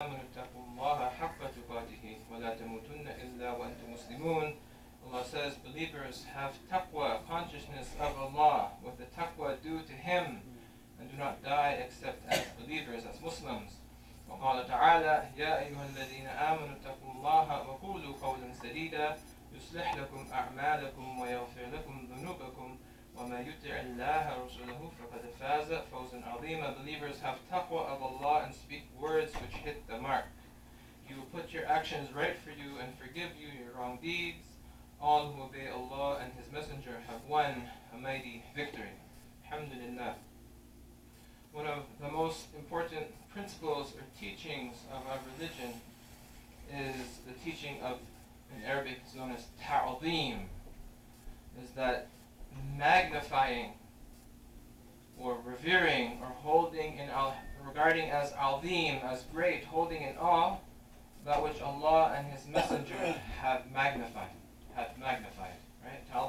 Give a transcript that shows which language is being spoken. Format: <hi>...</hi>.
<ar>حق تقاته ولا تموتن إلا وأنتم مسلمون.</ar> <en>Allah says, believers have taqwa, consciousness of Allah, with the taqwa due to Him, and do not die except as believers, as Muslims.</en> <ar>وقال تعالى يا أيها الذين آمنوا اتقوا الله وقولوا قولا سديدا يصلح لكم أعمالكم ويغفر لكم ذنوبكم وما يطع الله ورسوله فقد فاز فوزا عظيما.</ar> <en>Believers have taqwa of Allah and speak words which hit the mark. He will put your actions right for you and forgive you your wrong deeds. All who obey Allah and His Messenger have won a mighty victory. Alhamdulillah. One of the most important principles or teachings of our religion is the teaching of, in Arabic, is known as ta'zeem, is that magnifying or revering or holding in regarding as azim, as great, holding in awe that which Allah and His Messenger have magnified, right?</en>